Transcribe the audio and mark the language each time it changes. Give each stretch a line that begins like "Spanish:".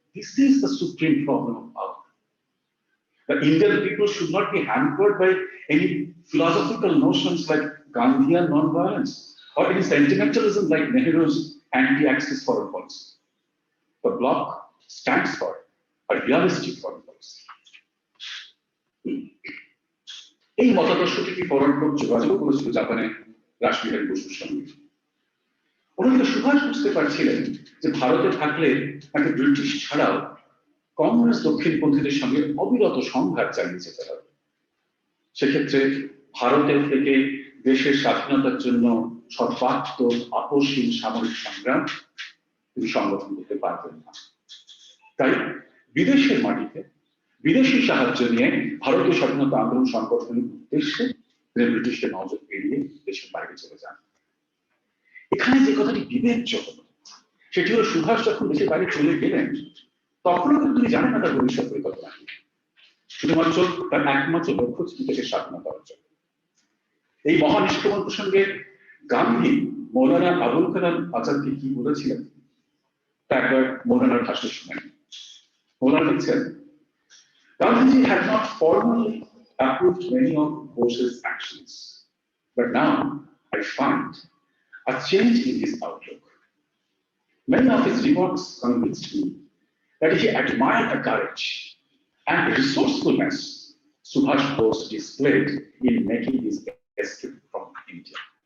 English: This is the supreme problem of power. The Indian people should not be hampered by any philosophical notions like Gandhian non-violence or any sentimentalism like Nehru's anti-Axis foreign policy. The bloc stands for a realistic foreign policy.
Bangla: এই মতাদর্শটিকে পরোক্ষ যোগাযোগ করেছিল জাপানের রাষ্ট্রবিহারী বসুর সঙ্গে। অন্যদিকে সুভাষ বুঝতে পারছিলেন যে ভারতে থাকলে তাকে ব্রিটিশ ছাড়াও কমিউনিস্ট দক্ষিণপন্থীদের সঙ্গে অবিরত সংঘাত চালিয়ে যেতে হবে। সেক্ষেত্রে ভারতের থেকে দেশের স্বাধীনতার জন্য সর্বাত্মক আপোষহীন সামরিক সংগ্রাম তিনি সংগঠন করতে পারবেন না। তাই বিদেশের মাটিতে বিদেশি সাহায্য নিয়ে ভারতীয় স্বাধীনতা আন্দোলন সংগঠনের উদ্দেশ্যে তিনি ব্রিটিশদের নজর এড়িয়ে দেশের বাইরে চলে যান। এখানে যে কথাটি বিবেকযোগ্য সেটি হল সুভাষ যখন দেশের বাইরে চলে গেলেন তখনও কিন্তু তিনি জানেন না তার ভবিষ্যৎ পরিকল্পনা কি, শুধুমাত্র তার একমাত্র লক্ষ্য ছিল দেশের স্বাধীনতা অর্জন। এই মহান নিষ্ক্রমণ প্রসঙ্গে গান্ধী মৌলানা আবুল কালাম আজাদকে কি বলেছিলেন তা একবার মৌলানার ভাষণ শুনেন। মৌলানা লিখছেন,
English: Gandhiji had not formally approved many of Bose's actions, but now I find a change in his outlook. Many of his remarks convinced me that he admired the courage and resourcefulness Subhash Bose displayed in making his escape from India.